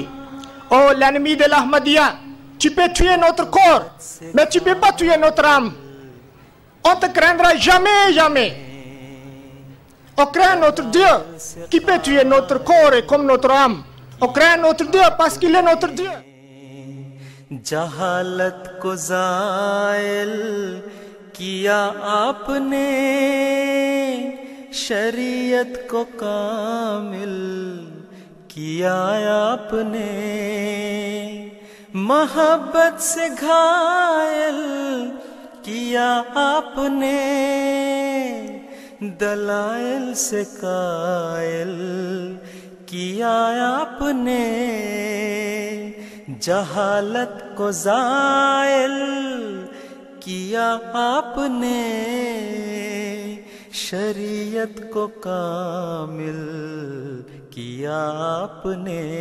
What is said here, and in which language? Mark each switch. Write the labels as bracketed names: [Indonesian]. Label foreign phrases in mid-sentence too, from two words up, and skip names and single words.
[French] Oh, l'ennemi de l'Ahmadiyya, tu peux tuer notre corps, mais tu ne peux pas tuer notre âme. On ne te craindra jamais, jamais. On craint notre Dieu qui peut tuer notre corps et comme notre âme. On craint notre Dieu parce qu'il est notre Dieu. [Urdu] جہالت کو زائل کیا آپ نے، شریعت کو کامل کیا آپ نے, محبت سے گھائل کیا آپ نے، دلائل سے قائل کیا آپ نے، جہالت کو زائل کیا آپ نے، شریعت کو کامل کیا آپ نے,